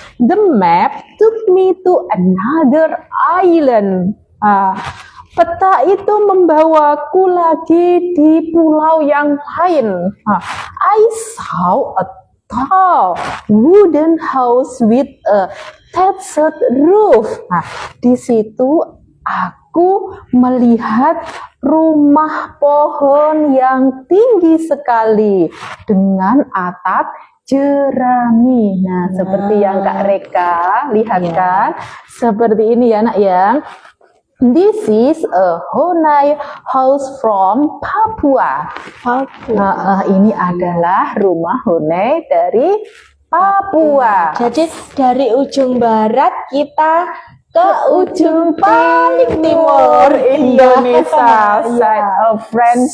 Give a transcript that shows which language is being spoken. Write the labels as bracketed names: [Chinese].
[English] The map took me to another island. [Indonesian] Peta itu membawaku lagi di pulau yang lain. [English] I saw a tall wooden house with a thatched roof. [Indonesian] Di situ aku melihat rumah pohon yang tinggi sekali dengan atap jerami. Nah, seperti yang Kak Reka lihat kan, seperti ini ya nak ya. [English] This is a Honai house from Papua. [Indonesian] Ini adalah rumah Honai dari Papua. Jadi dari ujung barat kita ke ujung paling timur Indonesia, side of France.